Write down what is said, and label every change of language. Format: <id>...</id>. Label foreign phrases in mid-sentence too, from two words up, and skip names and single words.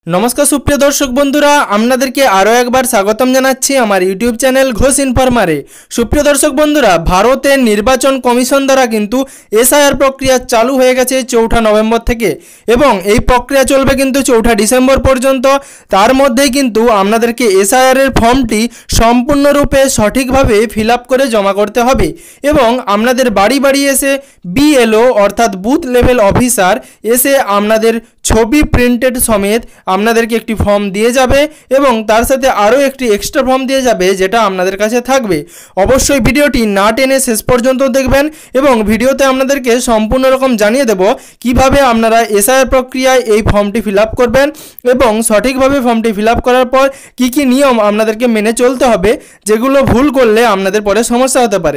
<bn>নমস্কার সুপ্রিয় দর্শক বন্ধুরা আপনাদেরকে আরো একবার স্বাগতম জানাচ্ছি আমার</bn> <en>YouTube channel</en> <bn>ঘোষ ইনফরমারে। সুপ্রিয় দর্শক বন্ধুরা ভারতের নির্বাচন কমিশন দ্বারা কিন্তু এসআইআর প্রক্রিয়া চালু হয়ে গেছে 4 নভেম্বর থেকে এবং এই প্রক্রিয়া চলবে কিন্তু 4 ডিসেম্বর পর্যন্ত। তার মধ্যেই কিন্তু আপনাদেরকে এসআইআর এর ফর্মটি সম্পূর্ণরূপে সঠিকভাবে</bn> <en>fill up</en> <bn>করে জমা করতে হবে এবং আপনাদের বাড়ি বাড়ি এসে বিএলও অর্থাৎ</bn> <en>booth level officer</en> <bn>এসে আপনাদের ছবি প্রিন্টেড সমেত আপনাদেরকে একটি ফর্ম দিয়ে যাবে এবং তার সাথে আরও একটি</bn> <en>extra form</en> <bn>দিয়ে যাবে যেটা আপনাদের কাছে থাকবে। অবশ্যই ভিডিওটি না টেনে শেষ পর্যন্ত দেখবেন এবং ভিডিওতে আপনাদেরকে সম্পূর্ণ রকম জানিয়ে দেব কিভাবে আপনারা এসআইআর প্রক্রিয়ায় এই ফর্মটি</bn> <en>fill up</en> <bn>করবেন এবং সঠিকভাবে ফর্মটি</bn> <en>fill up</en> <bn>করার পর কি কি নিয়ম আপনাদেরকে মেনে চলতে হবে, যেগুলো ভুল করলে আপনাদের পরে সমস্যা হতে পারে।</bn>